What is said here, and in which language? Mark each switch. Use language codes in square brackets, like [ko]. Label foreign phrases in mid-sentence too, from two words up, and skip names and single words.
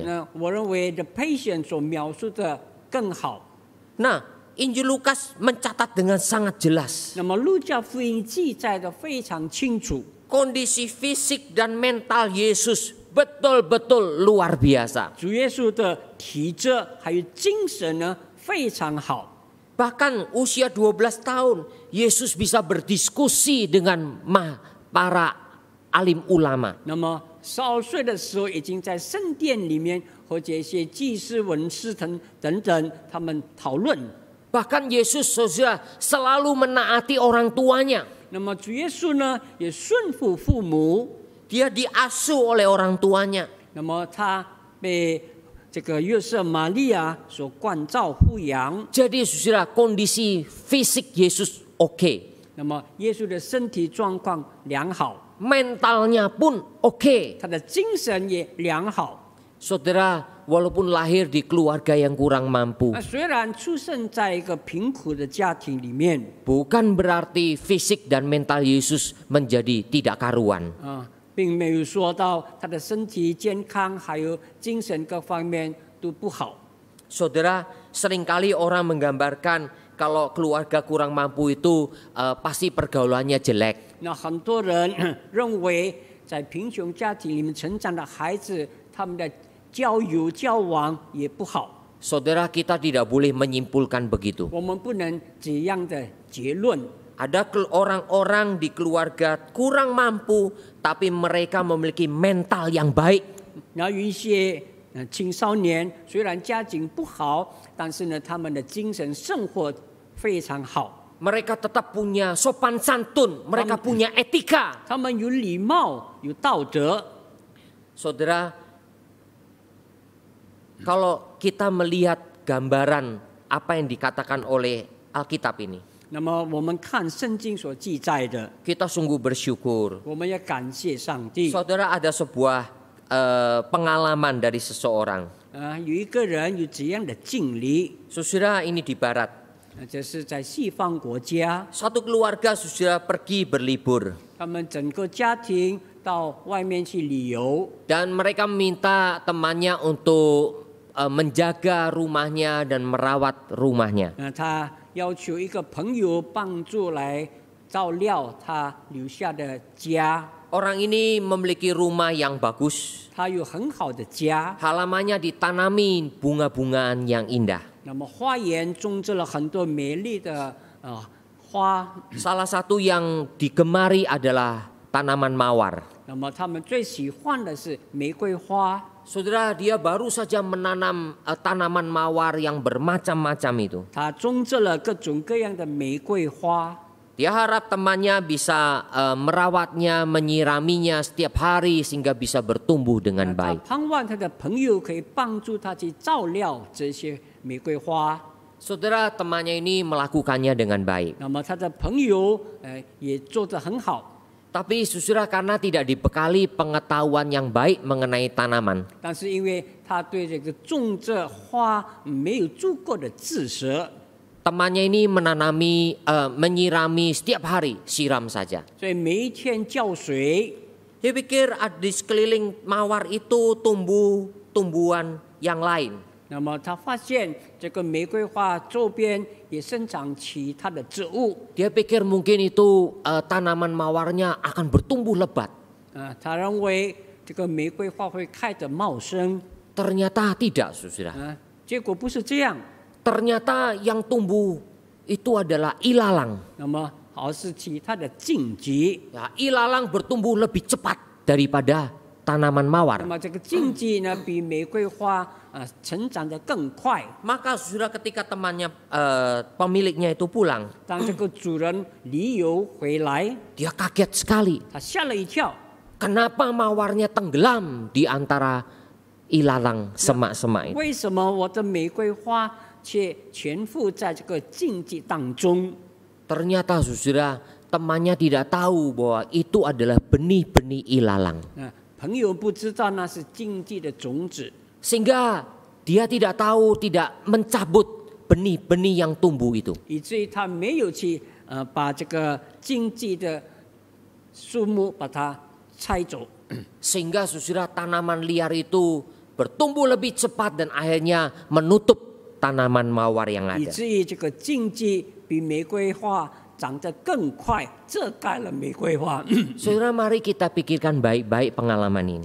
[zh] 那我认为 The Patient 所描述的更好。 [id] Nah, Injil Lukas mencatat dengan sangat jelas. [zh] 那么路加福音记载的非常清楚， [id] Kondisi fisik dan mental Yesus betul-betul luar biasa. [zh] 主耶稣的体质还有精神呢非常好。 [id] Bahkan usia 12 tahun, Yesus bisa berdiskusi dengan para alim ulama. [zh] 那么12岁的时候，已经在圣殿里面和这些祭司、文士等等，他们讨论。 [id] Bahkan Yesus saudara selalu menaati orang tuanya. [zh] 那么主耶稣呢，也顺服父母。 [id] Dia diasuh oleh orang tuanya. [zh] 那么他被这个约瑟、玛利亚所关照抚养。 [id] Jadi saudara kondisi fisik Yesus oke. [zh] 那么耶稣的身体状况良好， [id] Mentalnya pun oke. [zh] 他的精神也良好。 [id] Saudara, walaupun lahir di keluarga yang kurang mampu, [zh] 虽然出生在一个贫苦的家庭里面， [id] bukan berarti fisik dan mental Yesus menjadi tidak karuan. [zh] 并没有说到他的身体健康还有精神各方面都不好。 [id] Saudara, seringkali orang menggambarkan kalau keluarga kurang mampu itu pasti pergaulannya jelek. [zh] 那很多人认为，在贫穷家庭里面成长的孩子，他们的交友交往也不好。 [id] Saudara, kita tidak boleh menyimpulkan begitu. [zh] 我们不能这样的结论。 [id] Ada orang-orang di keluarga kurang mampu, tapi mereka memiliki mental yang baik. [zh] 然后有一些青少年虽然家境不好，但是呢，他们的精神生活非常好。 [id] Mereka tetap punya sopan santun, mereka punya etika. [zh] 他们有礼貌，有道德。 [id] Saudara, kalau kita melihat gambaran apa yang dikatakan oleh Alkitab ini, [zh] 那么我们看圣经所记载的， [id] kita sungguh bersyukur. [zh] 我们要感谢上帝。 [id] Saudara, ada sebuah pengalaman dari seseorang. [zh] 有一个人有这样的经历， [id] Saudara, ini di barat. [zh] 这是在西方国家， [id] Satu keluarga saudara pergi berlibur. [zh] 他们整个家庭到外面去旅游， [id] Dan mereka meminta temannya untuk menjaga rumahnya dan merawat rumahnya. [zh] 他要求一个朋友帮助来照料他留下的家。 [id] Orang ini memiliki rumah yang bagus. [zh] 他有很好的家， [id] Halamannya ditanami bunga-bungaan yang indah. [zh] 那么花园种植了很多美丽的花。 [id] Salah satu yang digemari adalah tanaman mawar. [zh] 那么他们最喜欢的是玫瑰花。 [id] Saudara, dia baru saja menanam tanaman mawar yang bermacam-macam itu. [zh] 他种植了各种各样的玫瑰花。 [id] Dia harap temannya bisa merawatnya, menyiraminya setiap hari sehingga bisa bertumbuh dengan [zh] 他 [id] baik. [zh] 盼望他的朋友可以帮助他去照料这些玫瑰花。 [id] Saudara, temannya ini melakukannya dengan baik. [zh] 那么他的朋友也做得很好， [id] Tapi saudara, karena tidak dibekali pengetahuan yang baik mengenai tanaman, [zh] 但是因为他对这个种这花没有足够的知识， [id] temannya ini menyirami setiap hari, siram saja. [zh] 所以每一天浇水。 [id] Dia pikir di sekeliling mawar itu tumbuh tumbuhan yang lain. [zh] 那么他发现这个玫瑰花周边也生长其他的植物， [id] Dia pikir mungkin itu tanaman mawarnya akan bertumbuh lebat. [zh] 他认为这个玫瑰花会开得茂盛， [id] Ternyata tidak, saudara. [zh] 结果不是这样。 [id] Ternyata yang tumbuh itu adalah ilalang. [zh] 那么而是其他的荆棘。 [id] Ya, ilalang bertumbuh lebih cepat daripada tanaman [zh] 那 [id] mawar. [zh] 么这个荆棘呢，比玫瑰花成长得更快。 [id] Maka saudara, ketika temannya pemiliknya itu pulang, [zh] 当这个主人旅游回来， [id] dia kaget sekali. [zh] 他吓了一跳。 [id] Kenapa mawarnya tenggelam di antara ilalang semak-semak itu? [zh] 为什么我的玫瑰花却全附在这个荆棘当中？ [id] Ternyata saudara, temannya tidak tahu bahwa itu adalah benih-benih ilalang. [zh] 朋友不知道那是荆棘的种子， [id] Sehingga dia tidak tahu, tidak mencabut benih-benih yang tumbuh itu. [zh] 以至于他没有去把这个荆棘的树木把它拆走。 [id] Sehingga saudara, tanaman liar itu bertumbuh lebih cepat dan akhirnya menutup tanaman mawar yang [zh] 以 [id] ada. [zh] 至于这个荆棘比玫瑰花长得更快，遮盖了玫瑰花。 [id] Saudara, mari kita pikirkan baik-baik pengalaman ini.